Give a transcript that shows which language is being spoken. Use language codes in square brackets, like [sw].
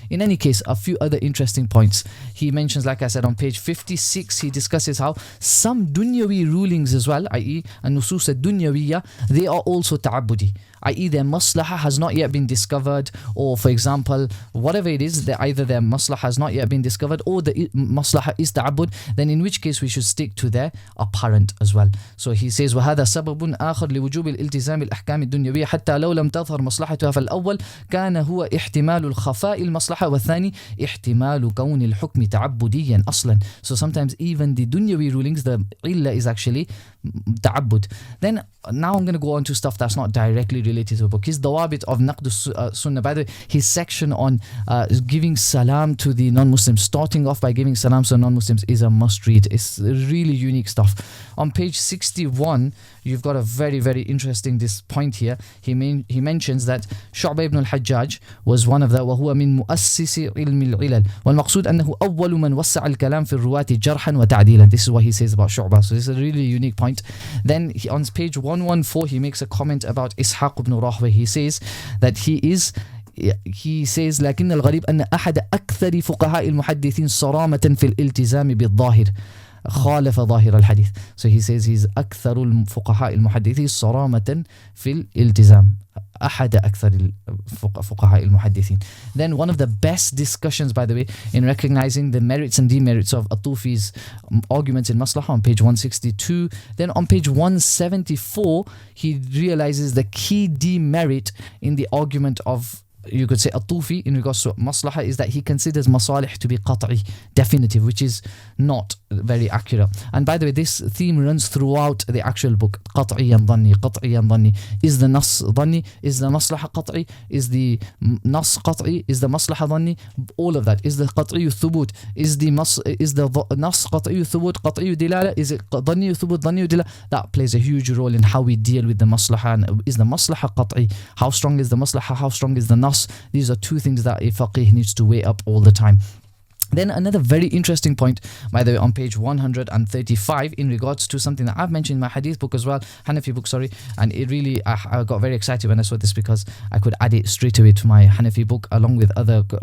[en] In any case, a few other interesting points. He mentions, like I said, on page 56, he discusses how some dunyawi rulings as well, i.e. an-nusus ad-dunyawiyya, they are also ta'abbudi, i.e. their maslaha has not yet been discovered, or for example, whatever it is, either their maslaha has not yet been discovered or the maslaha is ta'abbud, then in which case we should stick to their apparent as well. So he says, [ar] وَهَذَا سَبَبٌ آخر لوجوب الالتزام الأحكام الدنيوية حتى لو لم تظهر مصلحتها، فالأول كان هو احتمال الخفاء المصلحة، والثاني احتمال كون الحكم تعبديا أصلا. [en] So sometimes even the dunyawi rulings, the illa is actually ta'abbud. Then now I'm going to go on to stuff that's not directly related to the book. His dawabit of naqd sunnah, by the way, his section on giving salam to the non-Muslims, starting off by giving salam to non-Muslims, is a must read. It's really unique stuff. On page 61, you've got a very, very interesting this point here. He mentions that Shu'bah ibn al-Hajjaj was one of the [ar] وهو من مؤسس علم العلل والمقصود أنه أول من وسع الكلام في الرواة جرحا وتعديلا. [en] This is what he says about Shu'bah. So this is a really unique point. Then on page 114, he makes a comment about Ishaq ibn Rahweh. He says that he says [ar] لكن الغريب أن أحد أكثر فقهاء المحدثين صرامة في الالتزام بالظاهر خالف ظاهر الحديث. [en] So he says he's [ar] أكثر الفقهاء المحدثين صرامة في الالتزام. أحد أكثر فقهاء المحدثين. [en] Then one of the best discussions, by the way, in recognizing the merits and demerits of At-Tufi's arguments in Maslaha on page 162. Then on page 174, he realizes the key demerit in the argument of, you could say, At-Tufi in regards to Maslaha is that he considers masalih to be qat'i, definitive, which is not very accurate. And by the way, this theme runs throughout the actual book. [ar] قطعي ظني قطعي ظني. [en] Is the nas ظني? Is the maslaha قطعي? Is the nas قطعي? Is the maslaha ظني? All of that. Is the قطعي ثبوت? Is the nas [ar] قطعي ثبوت قطعي دلالة? [en] Is it [ar] ظني ثبوت ظني دلالة? [en] That plays a huge role in how we deal with the maslaha. And is the maslaha قطعي? How strong is the maslaha? How strong is the nas? These are two things that a faqih needs to weigh up all the time. Then another very interesting point, by the way, on page 135 in regards to something that I've mentioned in my hadith book as well, Hanafi book, sorry, and it really, I got very excited when I saw this because I could add it straight away to my Hanafi book along with other,